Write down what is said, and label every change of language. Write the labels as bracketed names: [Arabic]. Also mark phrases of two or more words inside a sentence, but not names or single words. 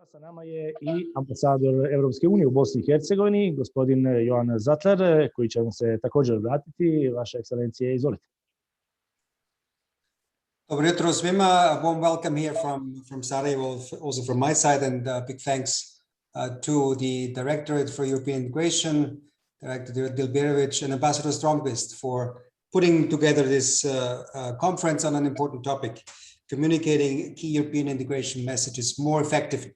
[Bosnian] Sa nama je i ambasador Europske unije u Bosni i Hercegovini, gospodin Johanna Sattler, koji će vam se također obratiti. Vaša ekscelencija, izvolite. Dobro jutro svima. [English] A warm welcome here from Sarajevo, also from my side, and big thanks to the Directorate for European Integration, Director Dilberovic, and Ambassador Stromqvist for putting together this conference on an important topic, communicating key European integration messages more effectively.